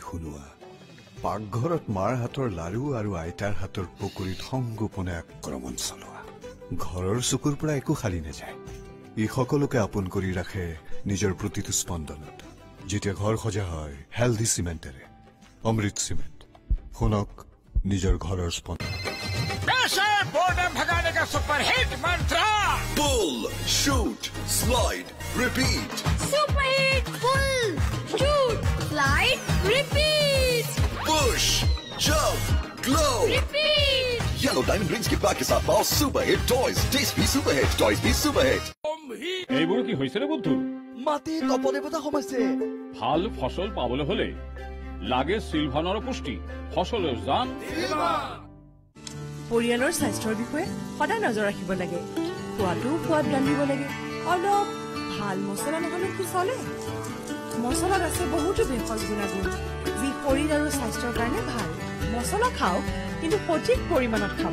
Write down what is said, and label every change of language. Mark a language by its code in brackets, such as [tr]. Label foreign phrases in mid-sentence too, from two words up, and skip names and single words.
[as] শুনোৱা পাকঘৰত মাৰ হাতৰ লাৰু আৰু আইতাৰ হাতৰ পকৰিত সংগোপনে আক্ৰমণ চলোৱা ঘৰৰ চকুৰ পৰা একো খালি নাযায় ই সকলোকে আপোন কৰি ৰাখে নিজৰ প্ৰতিটো স্পন্দনত যেতিয়া ঘৰ সজা হয় হেলদি চিমেণ্টেৰে অমৃত চিমেণ্ট শুনক নিজৰ ঘৰৰ স্পন্দন [en] superhit mantra pull shoot slide repeat superhit pull shoot slide repeat push jump glow रिपीट [hi] येलो डायमंड रिंग्स के पैक के साथ पाओ [en] superhit toys [hi] टेस्ट भी [en] superhit toys [hi] भी सुपरहिट [as] এইবোৰ কি হৈছে ৰে বন্ধু মাটি তপদেৱতা সমাইছে ভাল ফসল পাবলৈ হলে লাগে সিলভানৰ পুষ্টি ফসলৰ জান পৰিয়ালৰ স্বাস্থ্যৰ বিষয়ে সদায় নজৰ ৰাখিব লাগে খোৱাটো সোৱাদ ৰান্ধিব লাগে অলপ ভাল মছলা নহলে কি চলে মছলাত আছে বহুতো ভেষজ গুণাগুণ যি শৰীৰ আৰু স্বাস্থ্যৰ কাৰণে ভাল মছলা খাওক কিন্তু সঠিক পৰিমাণত খাব